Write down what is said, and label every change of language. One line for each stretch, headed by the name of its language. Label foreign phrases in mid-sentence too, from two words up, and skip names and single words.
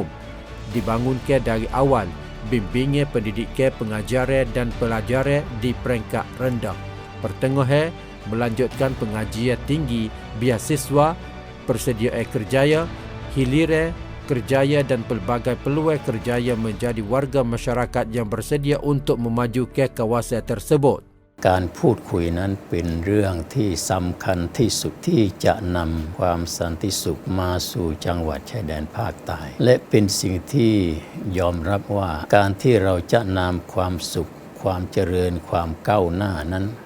Malay: Dibangunkan dari awal, bimbingan pendidikan pengajaran dan pelajaran di peringkat rendah. Pertengahan, melanjutkan pengajian tinggi, beasiswa, persediaan kerjaya, hiliran, kerjaya dan pelbagai peluang kerjaya menjadi warga masyarakat yang bersedia untuk memajukan kawasan tersebut.
Thai: การพูดคุยนั้นเป็นเรื่องที่สำคัญที่สุดที่จะนำความสันติสุขมาสู่จังหวัดชายแดนภาคใต้และเป็นสิ่งที่ยอมรับว่าการที่เราจะนำความสุขความเจริญความก้าวหน้านั้น